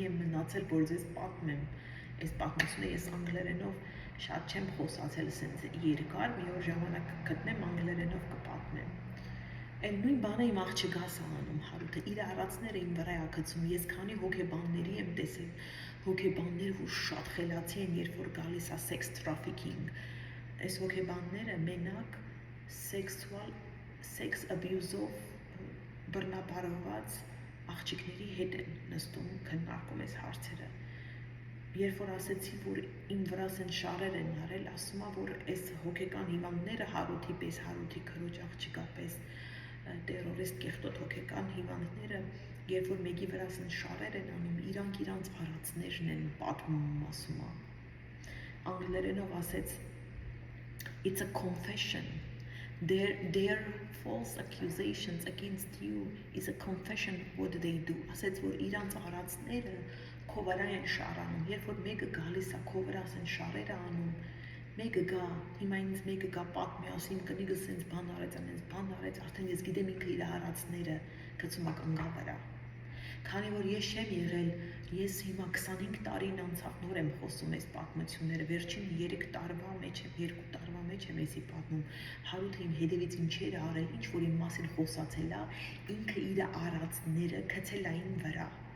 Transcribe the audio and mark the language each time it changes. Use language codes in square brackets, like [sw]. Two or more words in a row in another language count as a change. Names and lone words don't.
[hy] եմ մնացել, որ ձեզ պատմեմ, այս պատմությունը ես անգլերենով շատ չեմ խոսացել, սենց երկար, մի օր ժամանակ գտնեմ, անգլերենով կպատմեմ։ Այն նույն բանը իմ աղջկաս անում, Հարութը իր արածները իմ վրա է գցում, ես քանի հոգեբանների եմ տեսել, հոգեբաններ, որ շատ խելացի են, երբ որ գալիս է [en] sex trafficking, [hy] այս հոգեբանները մենակ [en] sex abuse- [hy] ով բռնաբարված աղջիկների հետ են նստում, քննարկում այս հարցերը։ Երբ որ ասեցի, որ իմ վրա սեն շարեր են արել, ասում է, որ այս հոգեկան հիվանդները Հարութի պես, Հարութի քրոջ աղջկա պես, տերորիստ կեղտոտ հոգեկան հիվանդները, երբ որ մեկի վրա սեն շարեր են անում, իրանք իրանց արածներն են պատմում, ասում է։ Անգլերենով ասեց, [en] it's a confession. Their false accusations against you is a confession what they do. [hy] Ասեց, որ իրանց արածները քո վրա են շարանում, երբ որ մեկը գալիս է քո վրա սեն շարերը անում, մեկը գա, հիմա ինձ մեկը գա պատմի, ասի իմ կնիկը սենց բան արեց, արդեն ես գիտեմ ինքը իր արածները գցում է կնգա վրա։ Քանի որ ես չեմ եղել, ես հիմա 25 տարին անցավ նոր եմ խոսում այս պատմությունները, վերջին 3 տարվա մեջ եմ, 2 տարվա մեջ եմ էսի պատմում, Հարութը իմ հետևից ինչեր է արել, ինչ որ իմ մասին խոսացել է, ինքը իր արածները գցել է իմ վրա։